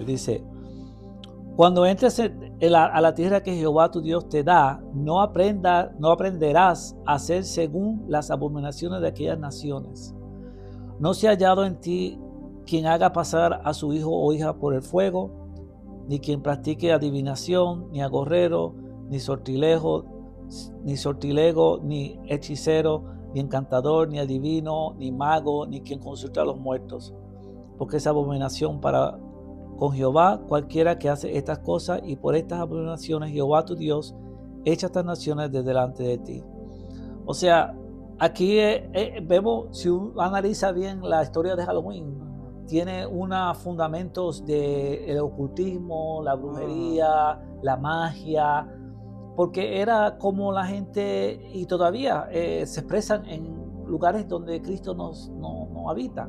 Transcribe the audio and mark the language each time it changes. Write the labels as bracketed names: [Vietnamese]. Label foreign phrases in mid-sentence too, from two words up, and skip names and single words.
[Spanish] Dice, cuando entres a la tierra que Jehová tu Dios te da, no aprenderás a hacer según las abominaciones de aquellas naciones. No se ha hallado en ti quien haga pasar a su hijo o hija por el fuego, ni quien practique adivinación, ni agorrero, ni sortilego, ni hechicero, ni encantador, ni adivino, ni mago, ni quien consulta a los muertos, porque es abominación con Jehová cualquiera que hace estas cosas, y por estas abominaciones Jehová tu Dios echa estas naciones de delante de ti. O sea, aquí vemos, si uno analiza bien la historia de Halloween, tiene unos fundamentos del ocultismo, la brujería, la magia, porque era como la gente, y todavía se expresan en lugares donde Cristo no habita.